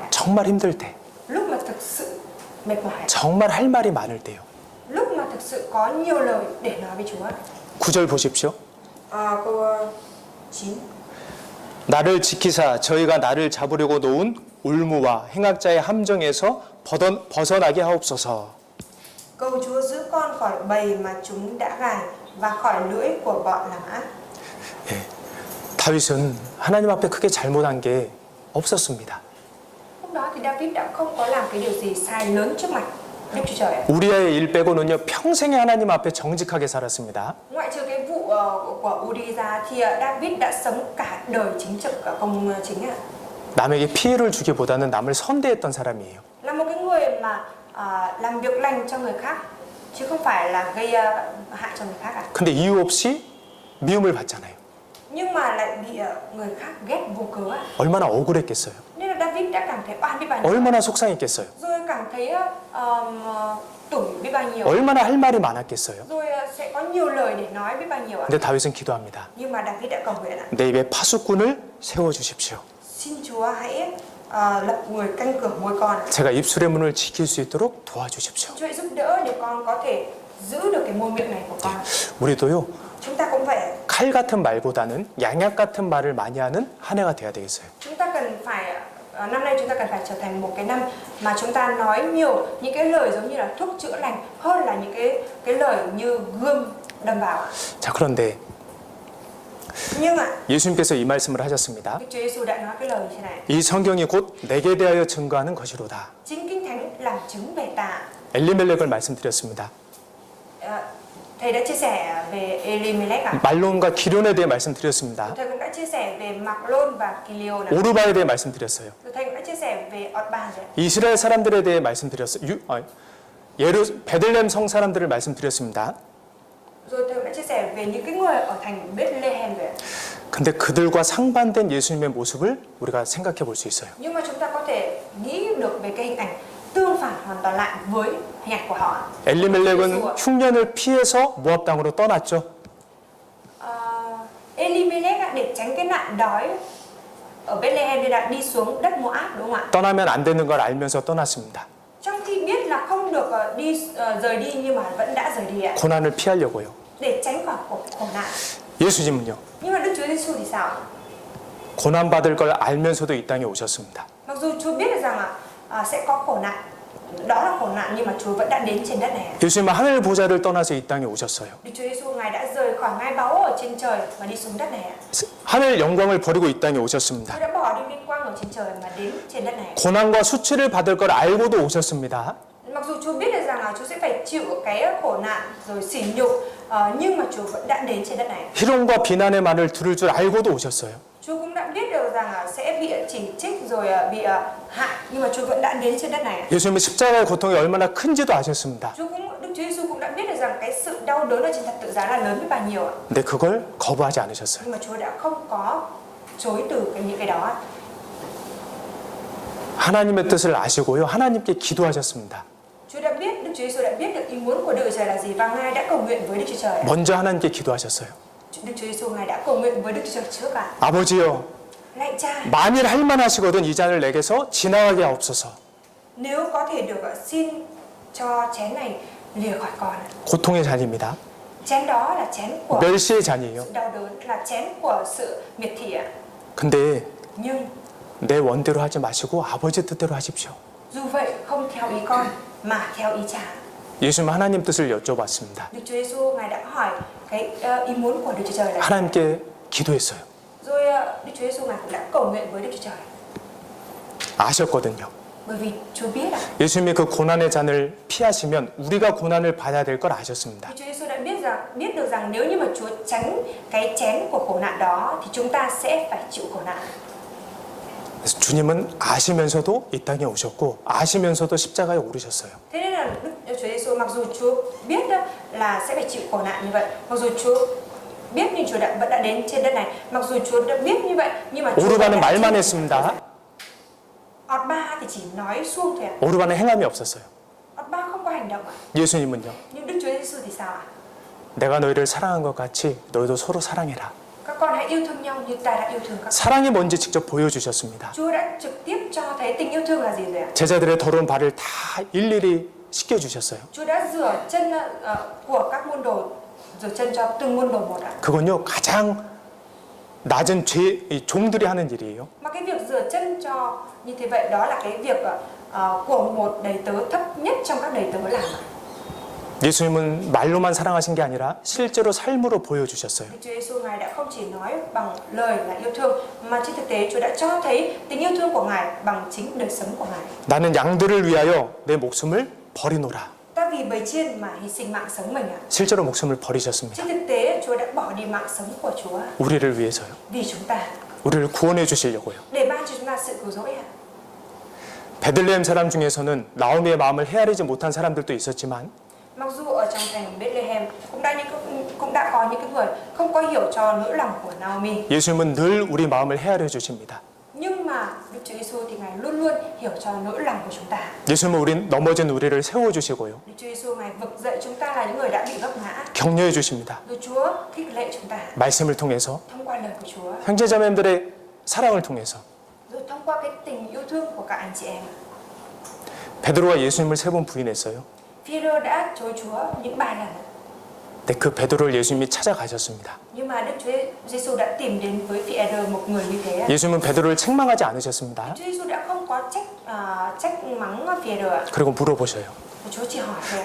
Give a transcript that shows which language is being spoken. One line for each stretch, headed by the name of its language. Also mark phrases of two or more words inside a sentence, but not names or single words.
Korean: 정말 힘들 때,
Vietnamese: Lúc mà thực sự mệt mỏi.
Korean: 정말 할 말이 많을 때요.
Vietnamese: Lúc mà thực sự có nhiều lời để nói với Chúa.
Korean: 9절 보십시오.
Vietnamese: Câu 9.
Korean: 나를 지키사 저희가 나를 잡으려고 놓은 울무와 행악자의 함정에서 벗어나게 하옵소서.
Vietnamese: Cầu Chúa giữ con khỏi bầy mà chúng đã gài và khỏi lưỡi của bọn làm ác.
Korean: 예, 다윗은 하나님 앞에 크게 잘못한 게 없었습니다.
Vietnamese: Lúc đó thì David đã không có làm cái điều gì sai lớn trước mặt Đức Chúa Trời.
Korean: 우리아의 일 빼고는요 평생에 하나님 앞에 정직하게 살았습니다.
Vietnamese: Ngoại trừ cái vụ của Uri ra thì David đã sống cả đời chính trực công chính ạ.
Korean: 남에게 피해를 주기보다는 남을 선대했던 사람이에요.
Vietnamese: Là một cái người mà làm việc lành cho người khác chứ không phải là gây hại cho người khác ạ.
Korean: 근데 이유 없이 미움을 받잖아요.
Vietnamese: Nhưng mà lại bị người khác ghét vô cớ ạ.
Korean: 얼마나 억울했겠어요.
Vietnamese: Nên là David đã cảm thấy oan biết bao nhiêu.
Korean: 얼마나 속상했겠어요.
Vietnamese: Rồi cảm thấy tủi biết bao nhiêu.
Korean: 얼마나 할 말이 많았겠어요.
Vietnamese: Rồi sẽ có nhiều lời để nói biết bao nhiêu ạ.
Korean: 근데 다윗은 기도합니다.
Vietnamese: Nhưng mà David đã cầu nguyện ạ.
Korean: 내 입에 파수꾼을 세워주십시오.
Vietnamese: Xin Chúa hãy lập người canh cửa môi con.
Korean: 제가 입술의 문을 지킬 수 있도록 도와주십시오.
Vietnamese: Chúa hãy giúp đỡ để con có thể giữ được cái môi miệng này của con.
Korean: 우리도요
Vietnamese: Chúng ta cũng vậy.
Korean: 칼 같은 말보다는 양약 같은 말을 많이 하는 한 해가 돼야 되겠어요.
Vietnamese: Chúng ta cần phải năm nay chúng ta cần phải trở thành một cái năm mà chúng ta nói nhiều những cái lời giống như là thuốc chữa lành hơn là những cái lời như gươm đâm vào.
Korean: 자, 그런데
Vietnamese: Nhưng mà
Korean: 예수님께서 이 말씀을 하셨습니다.
Vietnamese: Đức Chúa Giêsu đã nói cái lời như thế này:
Korean: 이 성경이 곧 내게 대하여 증거하는 것이로다.
Vietnamese: chính Kinh Thánh làm chứng về ta.
Korean: 엘리멜렉을 말씀드렸습니다.
Vietnamese: Thầy đã chia sẻ về Elimelech ạ.
Korean: 말론과 기론에 대해 말씀드렸습니다.
Vietnamese: Thầy cũng đã chia sẻ về Maglon và Kilion ạ.
Korean: 오르바에 대해 말씀드렸어요.
Vietnamese: Thầy cũng đã chia sẻ về Otban rồi.
Korean: 이스라엘 사람들에 대해 말씀드렸어요. 베들레헴 성 사람들을 말씀드렸습니다.
Vietnamese: Rồi thầy cũng đã chia sẻ về những cái người ở thành Bethlehem rồi.
Korean: 근데 그들과 상반된 예수님의 모습을 우리가 생각해 볼 수 있어요.
Vietnamese: Nhưng mà chúng ta có thể nghĩ được về cái hình ảnh tương phản hoàn toàn lại với hình ảnh của họ.
Korean: 엘리멜렉은 흉년을 피해서 모압 땅으로 떠났죠.
Vietnamese: Elimelech để tránh cái nạn đói ở Bethlehem nên đã đi xuống đất Moab, đúng không ạ?
Korean: 떠나면 안 되는 걸 알면서 떠났습니다.
Vietnamese: Trong khi biết là không được rời đi nhưng mà vẫn đã rời đi ạ.
Korean: 고난을 피하려고요.
Vietnamese: Để tránh khỏi khổ nạn.
Korean: 예수님은요.
Vietnamese: Nhưng mà Đức Chúa Giêsu thì sao?
Korean: 고난 받을 걸 알면서도 이 땅에 오셨습니다.
Vietnamese: Mặc dù Chúa biết được rằng sẽ có khổ nạn, đó là khổ nạn, nhưng mà Chúa vẫn đã đến trên đất này.
Korean: 예수님은 하늘 보좌를 떠나서 이 땅에 오셨어요.
Vietnamese: Đức Chúa Giêsu ngài đã rời khỏi ngai báu ở trên trời mà đi xuống đất này ạ.
Korean: 하늘 영광을 버리고 이 땅에 오셨습니다.
Vietnamese: Chúa đã bỏ đi vinh quang ở trên trời mà đến trên đất này.
Korean: 고난과 수치를 받을 걸 알고도 오셨습니다.
Vietnamese: Mặc dù Chúa biết được rằng là Chúa sẽ phải chịu cái khổ nạn rồi sỉ nhục, nhưng mà Chúa vẫn đã đến trên đất này.
Korean: 희롱과 비난의 말을 들을 줄 알고도 오셨어요.
Vietnamese: Chúa cũng đã biết được rằng là sẽ bị chỉ trích rồi bị hại, nhưng mà Chúa vẫn đã đến trên đất này.
Korean: 예수님은 십자가의 고통이 얼마나 큰지도 아셨습니다.
Vietnamese: Đức Chúa Giêsu cũng đã biết được rằng cái sự đau đớn ở trên thập tự giá là lớn biết bao nhiêu ạ.
Korean: 근데 그걸 거부하지 않으셨어요.
Vietnamese: Nhưng mà Chúa đã không có chối từ những cái đó.
Korean: 하나님의 뜻을 아시고요. 하나님께 기도하셨습니다.
Vietnamese: Chúa đã biết, Đức Chúa Giêsu đã biết được ý muốn của Đức Chúa Trời là gì và ngài đã cầu nguyện với Đức Chúa Trời.
Korean: 먼저 하나님께 기도하셨어요.
Vietnamese: Đức Chúa Giêsu ngài đã cầu nguyện với Đức Chúa Trời trước ạ.
Korean: 아버지요,
Vietnamese: Lạy Cha,
Korean: 만일 할만하시거든 이 잔을 내게서 지나가게 하옵소서.
Vietnamese: nếu có thể được xin cho chén này lìa khỏi con.
Korean: 고통의 잔입니다.
Vietnamese: Chén đó là chén của
Korean: 멸시의 잔이에요.
Vietnamese: sự đau đớn, là chén của sự miệt thị ạ.
Korean: 근데
Vietnamese: Nhưng
Korean: 내 원대로 하지 마시고 아버지 뜻대로 하십시오.
Vietnamese: dù vậy không theo ý con mà theo ý Cha.
Korean: 예수님 하나님 뜻을 여쭤봤습니다.
Vietnamese: Đức Chúa Giêsu ngài đã hỏi cái ý muốn của Đức Chúa Trời là gì?
Korean: 하나님께 기도했어요.
Vietnamese: Rồi Đức Chúa Giêsu ngài cũng đã cầu nguyện với Đức Chúa Trời.
Korean: 아셨거든요.
Vietnamese: Bởi vì Chúa biết ạ.
Korean: 예수님이 그 고난의 잔을 피하시면 우리가 고난을 받아야 될 걸 아셨습니다.
Vietnamese: Đức Chúa Giêsu đã biết được rằng nếu như mà Chúa tránh cái chén của khổ nạn đó thì chúng ta sẽ phải chịu khổ nạn.
Korean: 그래서 주님은 아시면서도 이 땅에 오셨고 아시면서도 십자가에 오르셨어요.
Vietnamese: Thế nên là Đức Chúa Giêsu mặc dù Chúa biết đó là sẽ phải chịu khổ nạn như vậy, mặc dù Chúa biết nhưng Chúa vẫn đã đến trên đất này, mặc dù Chúa đã biết như vậy nhưng mà Chúa
Korean: 오르바는 말만 했습니다.
Vietnamese: Otba thì chỉ nói suông thôi ạ.
Korean: 오르바는 행함이 없었어요.
Vietnamese: Otba không có hành động ạ.
Korean: 예수님은요.
Vietnamese: Nhưng Đức Chúa Giêsu thì sao ạ?
Korean: 내가 너희를 사랑한 것 같이 너희도 서로 사랑해라.
Vietnamese: Các con hãy yêu thương nhau như ta đã yêu thương các con.
Korean: 사랑이 뭔지 직접 보여주셨습니다.
Vietnamese: Chúa đã trực tiếp cho thấy tình yêu thương là gì rồi ạ?
Korean: 제자들의 더러운 발을 다 일일이 씻겨주셨어요.
Vietnamese: Chúa đã rửa chân của các môn đồ, rửa chân cho từng môn đồ một ạ.
Korean: 그건요 가장 낮은 이 종들이 하는 일이에요.
Vietnamese: Mà cái việc rửa chân cho như thế vậy đó là cái việc của một đầy tớ thấp nhất trong các đầy tớ làm ạ.
Korean: 예수님은 말로만 사랑하신 게 아니라 실제로 삶으로 보여주셨어요.
Vietnamese: Đức Chúa Giêsu ngài đã không chỉ nói bằng lời là yêu thương mà trên thực tế Chúa đã cho thấy tình yêu thương của ngài bằng chính đời sống của ngài.
Korean: 나는 양들을 위하여 내 목숨을 버리노라.
Vietnamese: Ta vì bầy chiên mà hy sinh mạng sống mình ạ.
Korean: 실제로 목숨을 버리셨습니다.
Vietnamese: Trên thực tế Chúa đã bỏ đi mạng sống của Chúa
Korean: 우리를 위해서요.
Vietnamese: vì chúng ta,
Korean: 우리를 구원해 주시려고요.
Vietnamese: để ban cho chúng ta sự cứu rỗi ạ.
Korean: 베들레헴 사람 중에서는 나오미의 마음을 헤아리지 못한 사람들도 있었지만
Vietnamese: Mặc dù ở trong thành Bethlehem cũng đã có những cái người không có hiểu cho nỗi lòng của Naomi,
Korean: 예수님은 늘 우리 마음을 헤아려 주십니다.
Vietnamese: nhưng mà Đức Chúa Giêsu thì ngài luôn luôn hiểu cho nỗi lòng của chúng ta.
Korean: 예수님은 넘어진 우리를 세워 주시고요.
Vietnamese: Đức Chúa Giêsu ngài vực dậy chúng ta là những người đã bị vấp ngã.
Korean: 격려해 주십니다.
Vietnamese: Rồi Chúa khích lệ chúng ta
Korean: 말씀을 통해서
Vietnamese: thông qua lời của Chúa,
Korean: 형제자매들의 사랑을 통해서
Vietnamese: rồi thông qua cái tình yêu thương của các anh chị em.
Korean: 베드로가 예수님을 3번 부인했어요.
Vietnamese: Phi-rơ đã chối Chúa những 3 lần.
Korean: 근데 그 베드로를 예수님이 찾아가셨습니다.
Vietnamese: Nhưng mà Đức Chúa Giêsu đã tìm đến với Phi-rơ một người như thế.
Korean: 예수님은 베드로를 책망하지 않으셨습니다.
Vietnamese: Chúa Giêsu đã không có trách mắng Phi-rơ.
Korean: 그리고 물어보셔요.
Vietnamese: Chúa chỉ hỏi thôi.